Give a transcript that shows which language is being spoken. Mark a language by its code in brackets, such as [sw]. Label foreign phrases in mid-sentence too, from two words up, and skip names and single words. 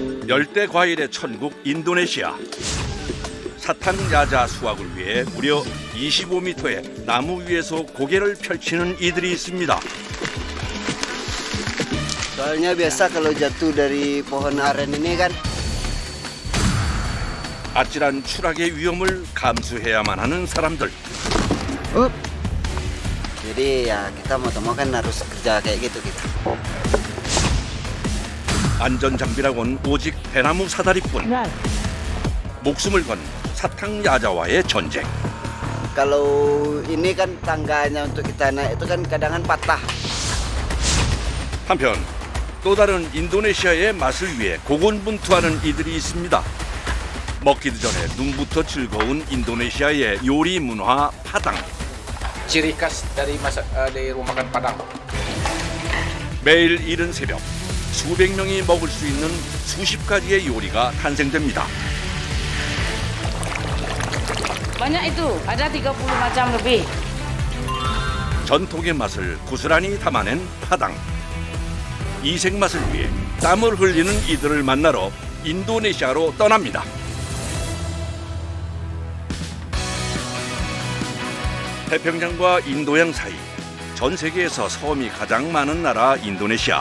[ko] 열대 과일의 천국 인도네시아. 사탕야자 수확을 위해 무려 25m의 나무 위에서 고개를 펼치는 이들이 있습니다. [id] Soalnya biasa kalau jatuh dari pohon aren ini kan [ko] 아찔한 추락의 위험을 감수해야만 하는 사람들. [id] jadi ya kita mau mau kan harus kerja kayak gitu kita. [ko] 안전장비라곤 오직 대나무 사다리뿐. 목숨을 건 사탕야자와의 전쟁. [id] Kalau ini kan tangganya untuk kita naik itu kan kadang patah. [ko] 한편 또 다른 인도네시아의 맛을 위해 고군분투하는 이들이 있습니다. 먹기도 전에 눈부터 즐거운 인도네시아의 요리 문화 파당. [id] Ciri khas dari rumah makan Padang. [ko] 매일 이른 새벽 수백 명이 먹을 수 있는 수십 가지의 요리가 탄생됩니다. [id] Banyak itu, ada 30 macam lebih. [ko] 전통의 맛을 고스란히 담아낸 파당. 이색 맛을 위해 땀을 흘리는 이들을 만나러 인도네시아로 떠납니다. 태평양과 인도양 사이, 전 세계에서 섬이 가장 많은 나라 인도네시아.